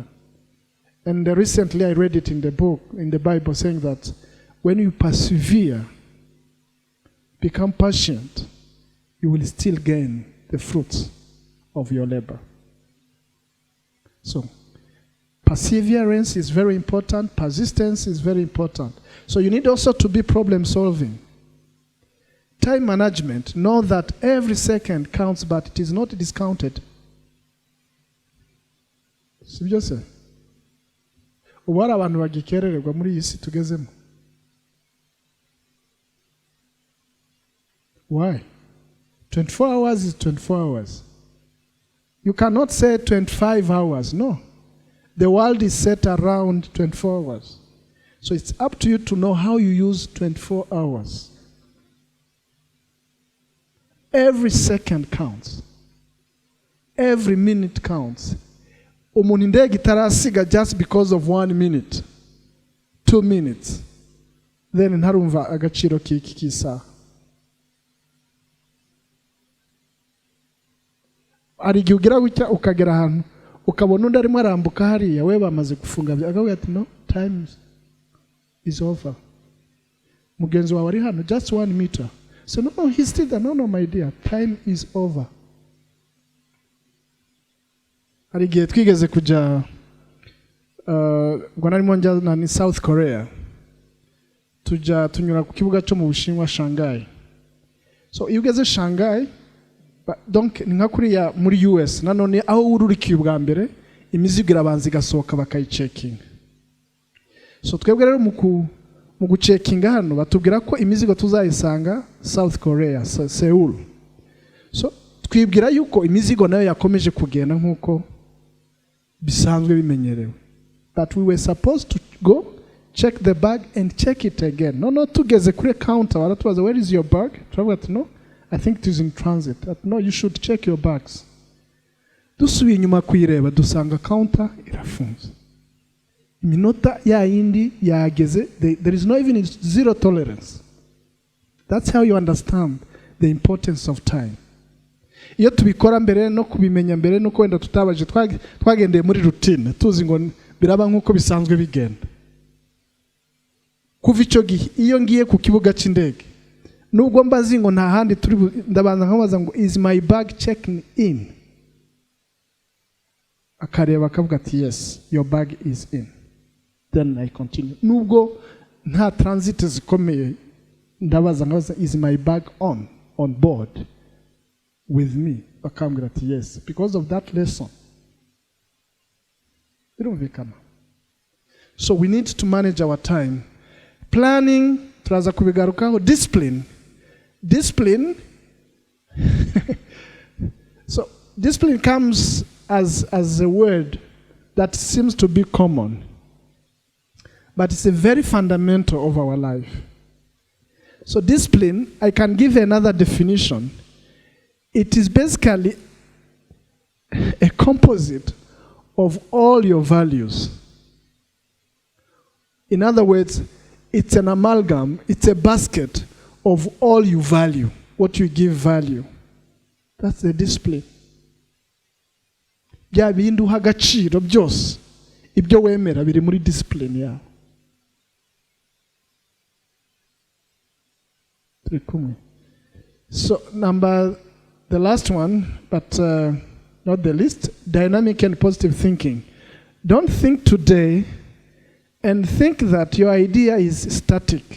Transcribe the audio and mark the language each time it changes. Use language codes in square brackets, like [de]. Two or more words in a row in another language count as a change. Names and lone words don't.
[en] And recently I read it in the book, in the Bible, saying that when you persevere, become patient, you will still gain the fruits of your labor. So, perseverance is very important. Persistence is very important. So you need also to be problem solving. Time management. Know that every second counts, but it is not discounted. [rw] Sibyo se? Ubara abantu bagikerererwa muri iyi si tugezemo. [en] Why? 24 hours is 24 hours. You cannot say 25 hours. No. The world is set around 24 hours. So it's up to you to know how you use 24 hours. Every second counts. Every minute counts. [rw] Umuntu indege itarasiga [en] just because of 1 minute, 2 minutes. [rw] Then ntarumva agaciro k'isaha. Ari gihe ugira gutya ukagera ahantu ukabona undi arimo arambuka hariya we bamaze gufunga agavuga ati no, [en] time is over. [rw] Mugenzi wawe ari hano [en] just 1 meter. So no, he's still there. No, my dear, time is over. [rw] Ari gihe twigeze kujya ngo narimo njya na South Korea. Tunyura ku kibuga cyo mu Bushinwa Shanghai. So iyo ugeze Shanghai, donc nka kuriya muri US nanone aho ururikiye ubwa mbere imizigo irabanza igasohoka bakayicekinga. So twebwe rero mu gucekinga hano batubwira ko imizigo tuzayisanga South Korea, Seoul. So twibwira yuko imizigo nayo yakomeje kugenda nkuko bisanzwe bimenyerewe. [en] But we were supposed to go check the bag and check it again. [rw] No, tugeze kuri counter baratubaza [en] where is your bag? [rw] Turavuga ati no, [en] I think it is in transit. No, you should check your bags. [rw] Dusubiye inyuma kuyireba dusanga counter irafunze. Iminota ya yindi yageze, [en] there is no even zero tolerance. That's how you understand the importance of time. [rw] Iyo tubikora mbere no kubimenya mbere no kwenda tutabaje twagendeye muri routine tuzi ngo biraba nkuko bisanzwe bigenda. Kuva icyo gihe iyo ngiye ku kibuga cy'indege nubwo mbazi ngo nta handi turi ndabanza nkabaza ngo [en] is my bag checking in? [rw] Akareba akavuga ati [en] yes, your bag is in. Then I continue. [rw] Nubwo nta transit zikomeye ndabaza nkabaza [en] is my bag on board with me? [rw] Akambwira ati [en] yes, because of that lesson. Birumvikana. So we need to manage our time. Planning, [rw] turaza kubigarukaho. [en] Discipline. So discipline comes as a word that seems to be common, but it's a very fundamental of our life. So discipline, I can give another definition. It is basically a composite of all your values. In other words, it's an amalgam, it's a basket of all you value, what you give value. That's the discipline. [rw] Bya bintu uha agaciro byose ibyo wemera biri muri discipline yawe. [en] So the last one, but not the least, dynamic and positive thinking. Don't think today and think that your idea is static.